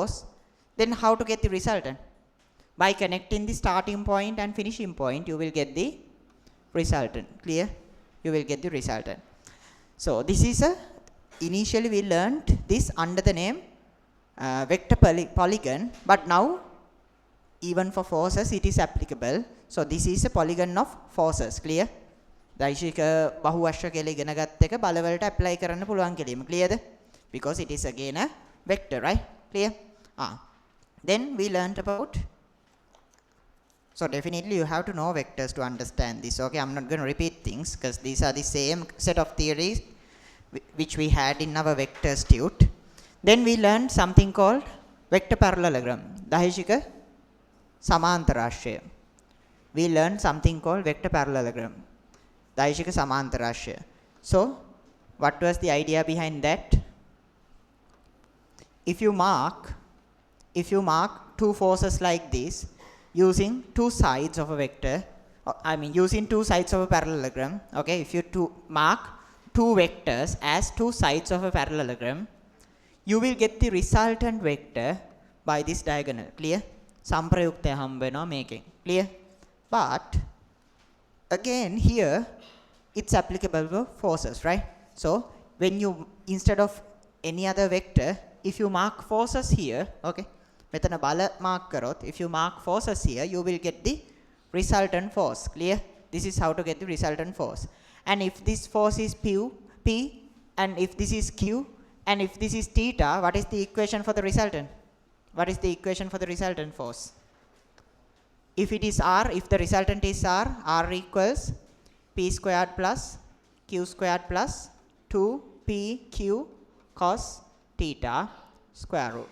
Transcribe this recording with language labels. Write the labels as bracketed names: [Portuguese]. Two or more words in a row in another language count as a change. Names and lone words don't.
[English] Then how to get the resultant? By connecting the starting point and finishing point, you will get the resultant. Clear? You will get the resultant. So this is initially we learned this under the name vector polygon, but now even for forces it is applicable. So this is a polygon of forces. Clear? [Sinhala] දෛශික බහුවශ්‍ය කියලා ඉගෙන ගත්ත එක බලවලට apply කරන්න පුළුවන් කෙලීම. Clearද? [English] Because it is again a vector, right? Clear? Then we learned about, so definitely you have to know vectors to understand this. Okay, I'm not going to repeat things because these are the same set of theories which we had in our vector tute. Then we learned something called vector parallelogram. [Sinhala] දෛශික සමාන්තරාශ්‍රය. [English] We learned something called vector parallelogram. [Sinhala] දෛශික සමාන්තරාශ්‍රය. [English] So what was the idea behind that? If you mark two forces like this using two sides of a vector, using two sides of a parallelogram, okay, if you mark two vectors as two sides of a parallelogram, you will get the resultant vector by this diagonal. Clear? [Sinhala] සම්ප්‍රයුක්තය හම්බ වෙනවා මේකෙන්. [English] Clear? But again here it's applicable for forces, right? So when you, instead of any other vector, if you mark forces here, [Sinhala] okay, මෙතන බල mark කරොත්, [English] if you mark forces here, you will get the resultant force. Clear? This is how to get the resultant force. And if this force is P, and if this is Q, and if this is theta, what is the equation for the resultant? What is the equation for the resultant force? If it is R, if the resultant is R equals P squared plus Q squared plus 2PQ cos theta square root.